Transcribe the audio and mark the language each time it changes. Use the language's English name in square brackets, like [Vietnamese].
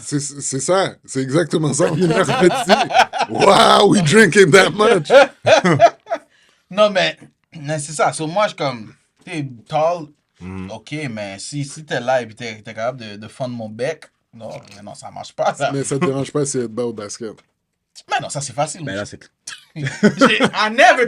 [French] C'est ça, c'est exactement ça. On est mercredi. [English] Wow, we drinking that much. [French] Non, mais c'est ça. Sur moi, je suis comme, t'es tall, Ok, mais si t'es là et puis t'es capable de fendre mon bec, non, mais non, ça marche pas, ça. Mais ça te dérange pas si elle te bat au basket. Mais non, ça c'est facile. Ben là, c'est. [English] I never